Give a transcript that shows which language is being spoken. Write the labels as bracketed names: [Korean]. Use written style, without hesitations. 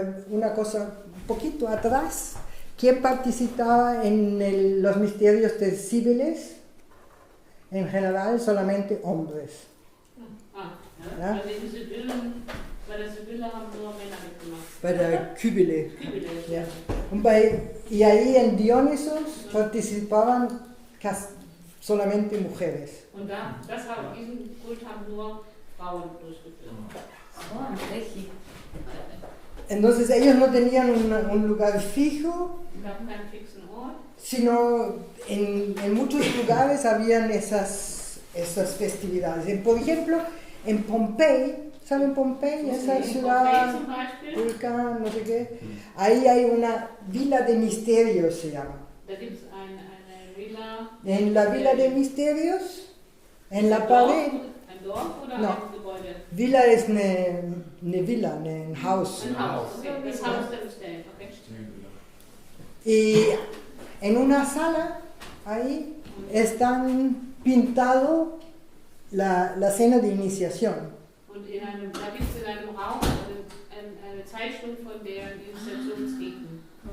[Spanish] Una cosa, un poquito atrás, ¿quién participaba en los misterios de Cibeles? En general, solamente hombres. Ja? [German] Also die Sibyllen, bei der Sibylle haben nur Männer mitgemacht. Bei der Kybele. Kybele. Ja. [Spanish] Y ahí en Dionysos participaban solamente mujeres. [German] Und diesen Kult haben nur Frauen durchgeführt. So, ein Fläche. [Spanish] Entonces ellos no tenían un lugar fijo, [German] Es gab keinen fixen Ort. [Spanish] sino en muchos lugares habían esas festividades. Por ejemplo, en Pompey ¿Saben Pompeya? Esa Sí, ciudad, [German] Pompeji zum Beispiel. [Spanish] Vulcán, no sé qué. Ahí hay una Villa de Misterios, se llama. [German] Da gibt es eine Villa. [Spanish] En la Villa de Misterios, en la [German] Ein [Spanish] pared, [German] Ein Dorf oder [Spanish] No. [German] ein Gebäude? Villa es eine Villa, ein Haus. Ein Haus. Okay. Das Haus der Mysтерien. Okay. [Spanish] Y en una sala, ahí, están pintado la cena de iniciación. [German] Und da gibt es in einem Raum eine Zeichnung von der Initiationsriten.